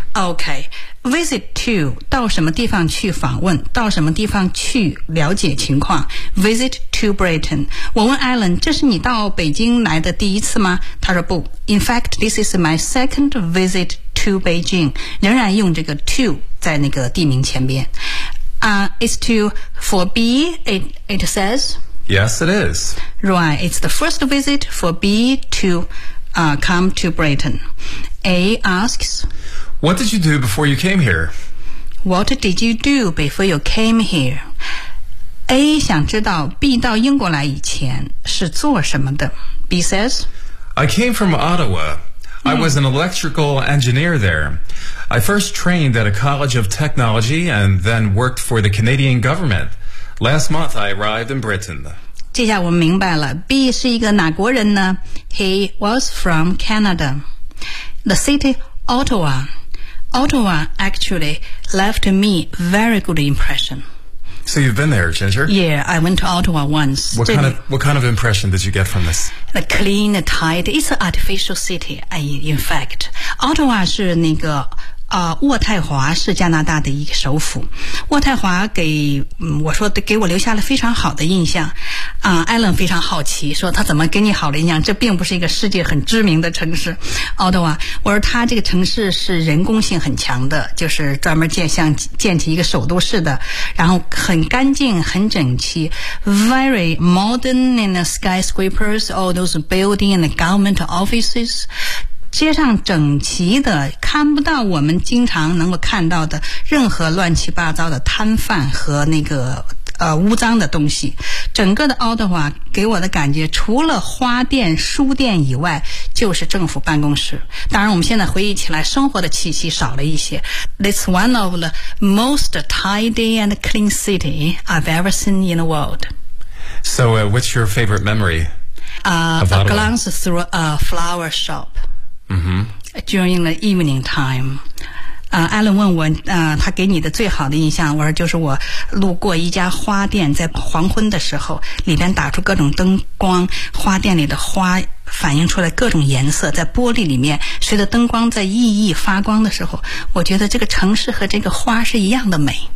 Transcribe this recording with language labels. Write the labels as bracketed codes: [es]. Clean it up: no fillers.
[en] Okay. Visit to, [zh] 到什么地方去访问,到什么地方去了解情况。 [en] Visit to Britain. [zh] 我问 Alan, 这是你到北京来的第一次吗?他说不。 [en] In fact, this is my second visit to Beijing. [zh] 仍然用这个 to 在那个地名前边。 [en] It's to, for B, it says... Yes, it is. Right. It's the first visit for B to, come to Britain. A asks, What did you do before you came here? What did you do before you came here? [zh] A 想知道 B 到英国来以前是做什么的。 [en] B says, I came from Ottawa. I was an electrical engineer there. I first trained at a college of technology and then worked for the Canadian government. Last month, I arrived in Britain. [zh] 这下我们明白了 B 是一个哪国人呢 [en] He was from Canada. The city Ottawa. Ottawa actually left me very good impression. So you've been there, Ginger? Yeah, I went to Ottawa once. What kind of impression did you get from this? The clean, tight, it's an artificial city, in fact. [zh] Ottawa 是那个渥太华是加拿大的一个首府。渥太华给我留下了非常好的印象。 Alan 非常好奇说他怎么给你好的印象，这并不是一个世界很知名的城市。 Ottawa, 我说他这个城市是人工性很强的，就是专门建起一个首都市的，然后很干净很整齐。 [en] Very modern in the skyscrapers, all those building and the government offices. [zh] 街上整齐的，看不到我们经常能够看到的任何乱七八糟的摊贩和那个污脏的东西。整个的奥德华给我的感觉，除了花店、书店以外，就是政府办公室。当然，我们现在回忆起来，生活的气息少了一些。 [en] It's one of the most tidy and clean city I've ever seen in the world. So, what's your favorite memory? A glance through a flower shop. Mm-hmm. During the evening time, [zh] Alan 问我，他给你的最好的印象，我说就是我路过一家花店，在黄昏的时候，里边打出各种灯光，花店里的花反映出来各种颜色，在玻璃里面，随着灯光在熠熠发光的时候，我觉得这个城市和这个花是一样的美。